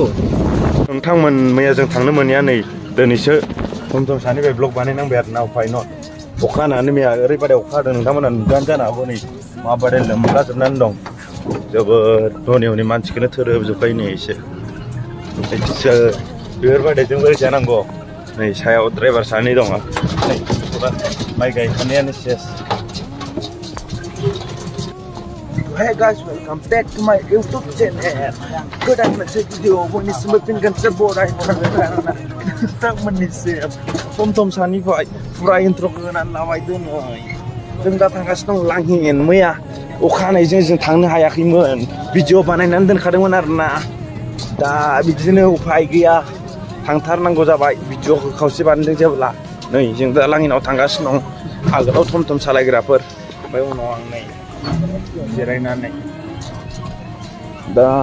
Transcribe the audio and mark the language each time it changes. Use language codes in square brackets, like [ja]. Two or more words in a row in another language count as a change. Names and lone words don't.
[brx] नोंथांमोन मैया जों थांनो मोनैया नै दिनैसो थम सानिफ्राय ब्लग बानायनांबाय आरो ना उफाय नट अखा हानानै मैया ओरैबायदि अखा हादों नोंथांमोना नुदोंआनो जानो हागौ नै माबायदि लोमलाजोबनानै दं जोबोद हनै हनै मानसिखौनो थोरोबजोब्बाय नै एसे बेफोरबायदिजों बोरै जानांगौ नै सायाव ड्राइभार सानै दङ नै फुरा माइ गायखानायानो सेस [en] Hey guys, welcome back to my YouTube channel. [brx] Godan moनसे भिडिअ बयनिसिमबो फिन खनसे बरायहरनाय नोंथांमोननिसिम थम सानिफ्राय फुरा इन्ट्र'खौ होनानै लाबाय दिनै जों दा थांगासिनो दं लांहिन मैया अखा हानायजों जों थांनो हायाखैमोन भिडिअ बानायनानै दोनखादोंमोन आरोना दा बिदिनो उफाय गैया थांथारनांगौ जाबाय भिडिअखौ खावसे बानायदों जेब्ला नै जों दा लांहिनाव थांगासिनो दं आगोलाव थम सालायग्राफोर ओमफ्राय उनाव आं नै जिरायनानै दा